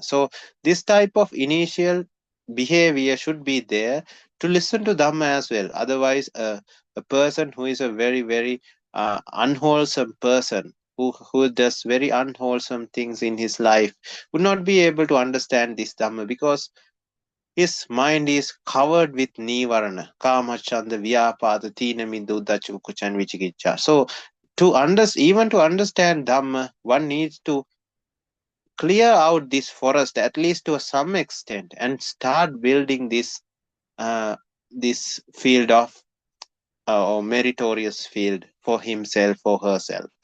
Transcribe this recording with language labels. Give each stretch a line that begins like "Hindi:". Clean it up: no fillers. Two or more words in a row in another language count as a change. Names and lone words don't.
English: So this type of initial behavior should be there to listen to Dhamma as well. Otherwise, a person who is a very unwholesome person, who does very unwholesome things in his life, would not be able to understand this Dhamma, because his mind is covered with
Pali: nivarana, kama, chanda, vyapada, tina, mindu, uddhacca, ukucca,
English: and vicikicca. So even to understand Dhamma, one needs to clear out this forest, at least to some extent, and start building this field of or meritorious field for himself or herself.